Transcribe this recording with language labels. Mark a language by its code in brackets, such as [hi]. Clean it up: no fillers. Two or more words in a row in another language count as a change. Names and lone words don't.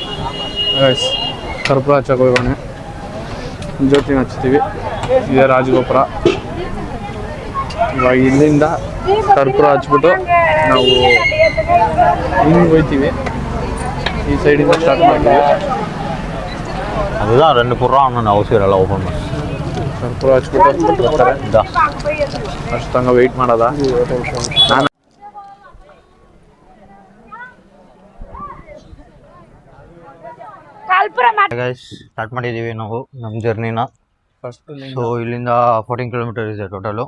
[kn] ಗೈಸ್ ಕರ್ಪೂರ ಹಚ್ಚಕ್ಕೆ ಹೋಗೋಣ. ಜ್ಯೋತಿನ ಹಚ್ತೀವಿ. ಇದೇ ರಾಜಗೋಪುರ. ಇವಾಗ ಇಲ್ಲಿಂದ ಕರ್ಪೂರ ಹಚ್ಬಿಟ್ಟು ನಾವು ಹಿಂಗೆ ಹೋಗ್ತೀವಿ. ಈ ಸೈಡಿಂದ ಸ್ಟಾರ್ಟ್ ಮಾಡ್ತೀವಿ. [ta] அதுதான் 2 புறம் அவசியம் இல்லை ஓப்பன் பண்ணி [kn] ಕರ್ಪೂರ ಹಚ್ಬಿಟ್ಟು ಬರ್ತಾರೆ. ಅಷ್ಟಂಗ ವೆಯ್ಟ್ ಮಾಡೋದ. ನಾನು ಸ್ಟಾರ್ಟ್ ಮಾಡಿದ್ದೀವಿ ನಾವು ನಮ್ಮ ಜರ್ನಿನ. ಸೊ ಇಲ್ಲಿಂದ 14 ಕಿಲೋಮೀಟರ್ ಇದೆ ಟೋಟಲು.